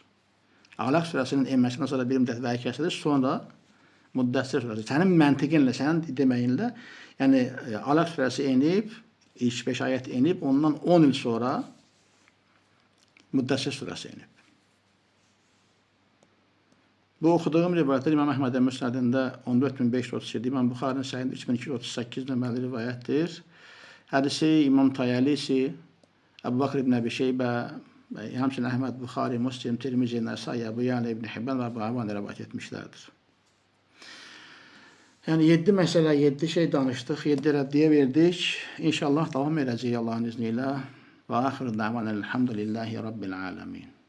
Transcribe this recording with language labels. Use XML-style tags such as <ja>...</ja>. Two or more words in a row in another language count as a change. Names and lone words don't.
<tr>Alaq suresinin inməsindən sonra bir müddət vahiy kesilir, sonra Muddessir suresi.</tr> <az>Senin məntiqinlə, senin deməyinlə</az> <tr>yani Alaq suresi inip, ilk 5 ayet inip, ondan 10 yıl sonra Muddessir suresi inip.</tr> <az>Bu okuduğum rivayetler İmam Ahmed'in Müsnədində 14537, İmam Buxarinin Səhihində 3238 nömrəli rivayətdir. Hədisi İmam Tayalisi, Əbu Bakr ibn Əbi Şeybə, həmçinin Əhməd, Buxari, Muslim, Tirmizi, Nəsai, Əbu Ya'la ibn Hibban və Əbu Avan rivayət etmişlərdir.</az> <tr>Yani 7 mesele, 7 şey danıştık, 7 reddiye verdik. İnşallah devam edeceğiz Allah'ın izniyle. Ve</tr> <ar>آخر دعوانا الحمد لله رب العالمين.</ar>